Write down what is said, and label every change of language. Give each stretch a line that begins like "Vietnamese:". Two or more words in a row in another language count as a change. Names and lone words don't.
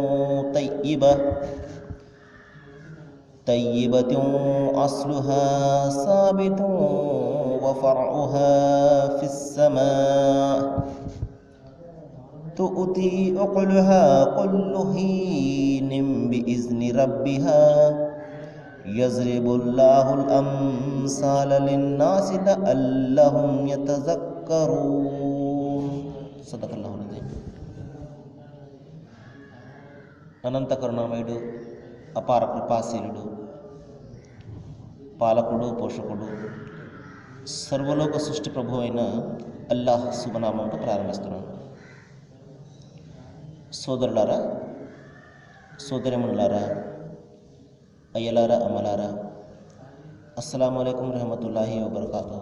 Arabic: طيبة أصلها ثابت وفرعها في السماء تؤتي أكلها كل حين بإذن ربها يضرب الله الأمثال للناس لعلهم يتذكرون. صدق الله العظيم.
Telugu: అనంత కరుణామయుడు, అపార కృపాశీలుడు, పాలకుడు, పోషకుడు, సర్వలోక సృష్టి ప్రభు అయిన అల్లాహ్ శుభనామంతో ప్రారంభిస్తున్నాను. సోదరులారా, సోదరిమణులారా, అయ్యలారా, అమ్మలారా,
Arabic: السلام عليكم ورحمة الله وبركاته.